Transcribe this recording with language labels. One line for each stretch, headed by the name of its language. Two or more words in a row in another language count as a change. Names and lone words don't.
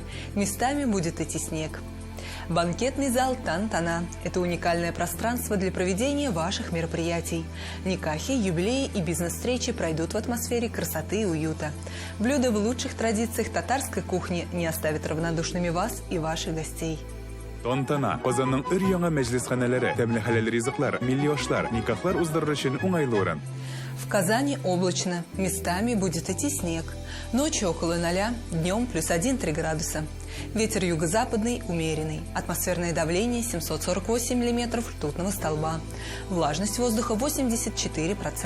Russian: Местами будет идти снег. Банкетный зал Тан-Тана – это уникальное пространство для проведения ваших мероприятий. Никахи, юбилеи и бизнес-встречи пройдут в атмосфере красоты и уюта. Блюда в лучших традициях татарской кухни не оставят равнодушными вас и ваших гостей. Тантана.
Tatar: Казанның өр-яңа мәҗлисханәләре, тәмле хәләл ризыклар, милли ашлар, никахлар уздырыр өчен уңайлы урын.
Russian: В Казани облачно. Местами будет идти снег. Ночью около 0, днем +1-3 градуса. Ветер юго-западный умеренный. Атмосферное давление 748 миллиметров ртутного столба. Влажность воздуха 84%.